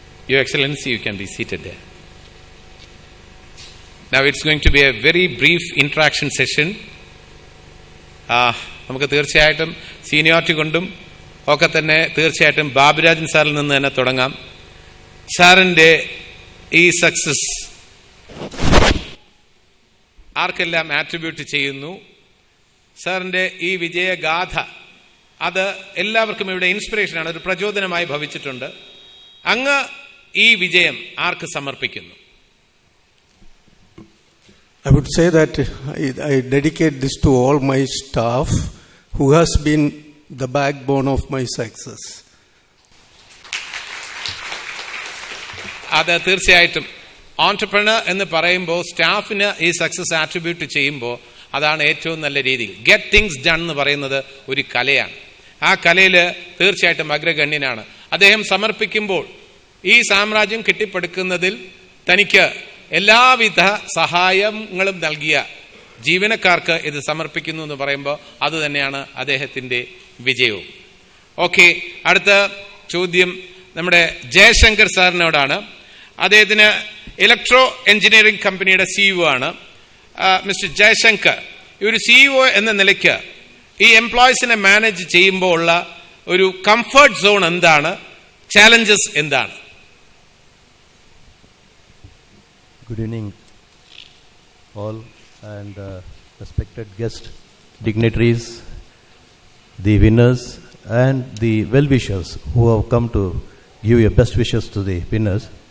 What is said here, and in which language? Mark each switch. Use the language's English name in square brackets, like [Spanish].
[English] Your Excellency, you can be seated there. Now it's going to be a very brief interaction session. [Malayalam] നമുക്ക് തീർച്ചയായിട്ടും seniority കൊണ്ടും ഒക്കെ തന്നെ തീർച്ചയായിട്ടും ബാബുരാജൻ സാറിൽ നിന്ന് തന്നെ തുടങ്ങാം. സാറിൻ്റെ ഈ സക്സസ് ആർക്കെല്ലാം ആട്രിബ്യൂട്ട് ചെയ്യുന്നു? സാറിൻ്റെ ഈ വിജയഗാഥ അത് എല്ലാവർക്കും ഇവിടെ ഇൻസ്പിറേഷനാണ്, ഒരു പ്രചോദനമായി ഭവിച്ചിട്ടുണ്ട്. അങ്ങ് ഈ വിജയം ആർക്ക് സമർപ്പിക്കുന്നു? [English] I would say that I dedicate this to all my staff who has been the backbone of my success. [Malayalam] അത് തീർച്ചയായിട്ടും ഓൺട്രപ്രണർ എന്ന് പറയുമ്പോൾ സ്റ്റാഫിന് ഈ സക്സസ് ആട്രിബ്യൂട്ട് ചെയ്യുമ്പോൾ അതാണ് ഏറ്റവും നല്ല രീതിയിൽ. [English] get things done [Malayalam] എന്ന് പറയുന്നത് ഒരു കലയാണ്. ആ കലയിൽ തീർച്ചയായിട്ടും അഗ്രഗണ്യനാണ്. അദ്ദേഹം സമർപ്പിക്കുമ്പോൾ ഈ സാമ്രാജ്യം കെട്ടിപ്പടുക്കുന്നതിൽ തനിക്ക് എല്ലാവിധ സഹായങ്ങളും നൽകിയ ജീവനക്കാർക്ക് ഇത് സമർപ്പിക്കുന്നു എന്ന് പറയുമ്പോൾ അത് തന്നെയാണ് അദ്ദേഹത്തിൻ്റെ വിജയവും. ഓക്കെ, അടുത്ത ചോദ്യം നമ്മുടെ ജയശങ്കർ സാറിനോടാണ്. അദ്ദേഹത്തിന് ഇലക്ട്രോ എഞ്ചിനീയറിംഗ് കമ്പനിയുടെ CEO ആണ്. മിസ്റ്റർ ജയശങ്കർ, ഈ ഒരു CEO എന്ന നിലയ്ക്ക് ഈ എംപ്ലോയീസിനെ മാനേജ് ചെയ്യുമ്പോൾ ഉള്ള ഒരു കംഫർട്ട് സോൺ എന്താണ്, ചാലഞ്ചസ് എന്താണ്? [English] Good evening all and respected guests, dignitaries, the winners and the well-wishers who have come to give your best wishes to the winners.